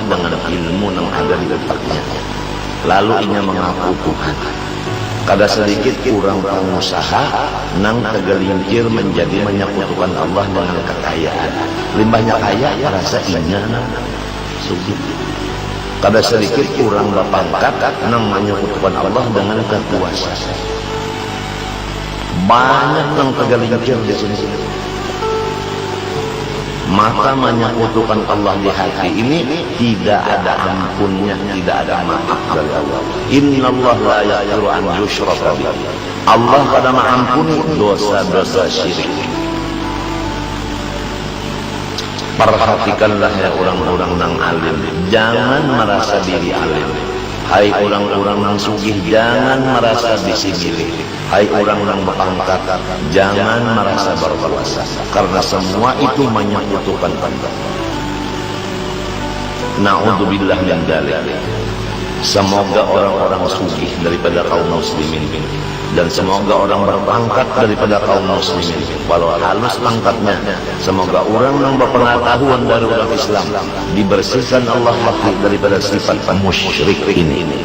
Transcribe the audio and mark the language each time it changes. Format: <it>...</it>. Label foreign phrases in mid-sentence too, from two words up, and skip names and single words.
<bjn>dengan ilmu yang ada di otaknya lalu inya mengaku Tuhan kada sedikit kurang pengusaha nang tergelincir menjadi menyekutukan Allah dengan kekayaan limbahnya kaya rasa inya sugih kada sedikit kurang berpangkat nang menyekutukan Allah dengan kekuasaan</bjn> <id>banyak nang tergelincir di sini maka menyekutukan Allah di hati ini tidak ada ampunnya, tidak ada maaf dari Allah.</id> <ar>إن الله لا يغفر أن يشرك به.</ar> <id>Allah pada mengampuni dosa-dosa syirik. Perhatikanlah ya orang-orang nang alim, jangan merasa diri alim. Hai orang-orang nang sugih, jangan merasa disingkiri. Hai orang yang berpangkat, jangan merasa berkuasa, karena semua itu menyekutukan Allah.</id> <ar>نعوذ بالله من ذلك.</ar> <id>Semoga orang-orang sugih daripada kaum muslimin dan semoga orang berpangkat daripada kaum muslimin walau halus pangkatnya, semoga orang yang berpengetahuan dari orang Islam dibersihkan Allah daripada sifat musyrik ini.</id>